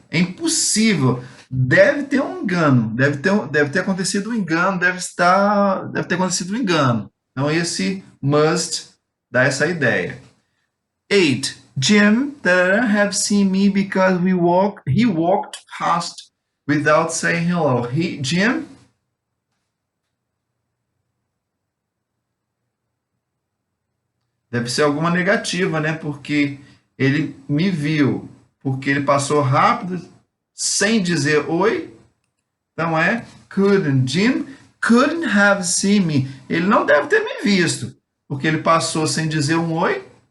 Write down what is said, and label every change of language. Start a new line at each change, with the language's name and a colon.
Portuguese: É impossível. Deve ter um engano, deve ter acontecido um engano, deve ter acontecido um engano. Então esse must dá essa ideia. 8.
English: Jim have seen me because he walked past without saying hello. Jim?
Portuguese: Deve ser alguma negativa, né? Porque ele me viu, porque ele passou rápido, sem dizer oi.
English: Então Jim couldn't have seen me.
Portuguese: Ele não deve ter me visto, porque ele passou sem dizer um oi.